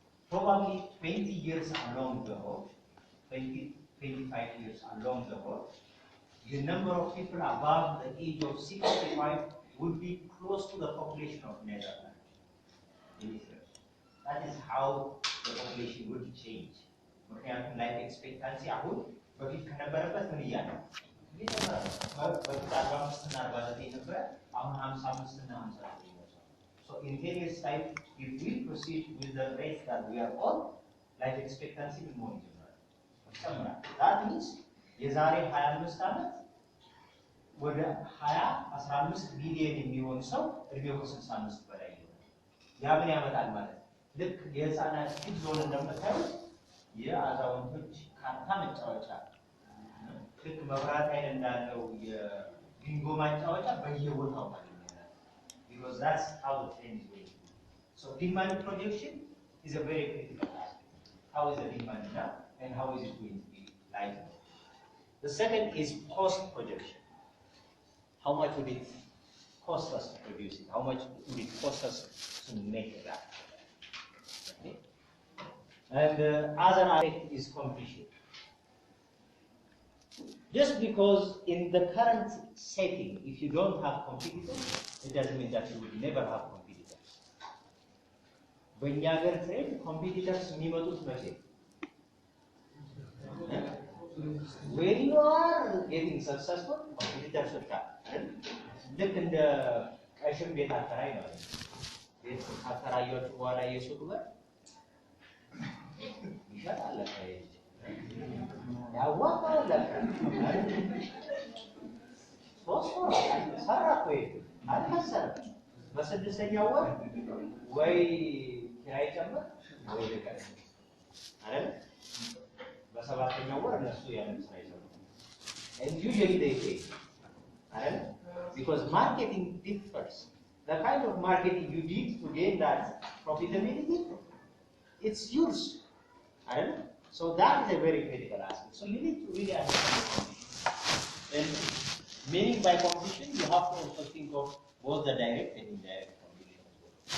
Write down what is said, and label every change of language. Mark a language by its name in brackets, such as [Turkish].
[English] Probably 20 years along the road, 25 years along the road, the number of people above the age of 65 would be close to the population of Netherlands. That is how the population would change [Amharic] ምክንያቱም ላይፍ ኤክስፔክታንሲ አሁን በፊት ከነበረበት ምን እያለ እየጨመረ ነው። በፊት 45 እና 49 ነበረ፣ አሁን 55 እና 59 ነው። [English] So in 10 years time, if we proceed with the rate that we are on, life expectancy will more [Amharic] ይጨምራል። [English] That means [Amharic] የዛሬ 25 ዓመት ወደ 15 ቢሊዮን የሚሆን ሰው እድሜው ከ65 በላይ ይሆናል። ያ ምን ያመጣል ማለት ነው? ልክ የህፃናት ፊት ዞን እንደምታዩት የአዛውንቶች ካርታ መጫወቻ ልክ መብራት ኃይል እንዳለው የቢንጎ ማጫወቻ በየቦታው ማለት ነው። [English] Because that's how the trend is going. So demand projection is a very critical aspect. How is the demand now and how is it going to be like? The second is cost projection. How much would it cost us to produce it? How much would it cost us to make that? Okay. And other aspect is competition. Just because in the current setting, if you don't have competitors, it doesn't mean that you will never have competitors. When you are trade, competitors [Amharic] የሚመጡት መቼ? [English] When you are getting successful, competitors will come. [Amharic] ልክ እንደ ቀሽም ቤት አከራይ ነው። ቤት አከራዮቹ በኋላ የሱቅ በር ይሸጣል። ያዋጣል ለካ ሶስት ወር ሰራ እኮ አልከሰርም። በስድስተኛው ወር ወይ ኪራይ ጨምር ወይ ልቀቅ አይደል? በሰባተኛው ወር እነሱ ያንን ስራ ይሰሩ። [English] And usually they pay. Right? Because marketing differs. The kind of marketing you did to gain that profitability, it's yours. Right? So that is a very critical aspect. So you need to really understand competition. And meaning by competition, you have to also think of both the direct and indirect competition as well.